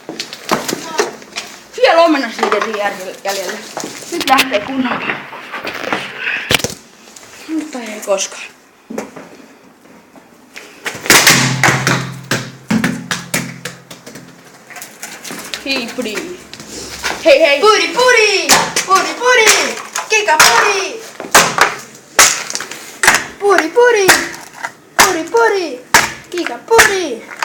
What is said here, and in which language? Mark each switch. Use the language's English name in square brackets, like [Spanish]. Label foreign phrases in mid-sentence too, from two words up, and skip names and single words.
[Finnish] Vielä omenasiideri jäljellä. Nyt lähtee kunnolla. Mutta ei koskaan. Hei pudi. Hei hei. Puri puri! Puri puri! Kika puri! Puri puri! Puri puri! Kika puri!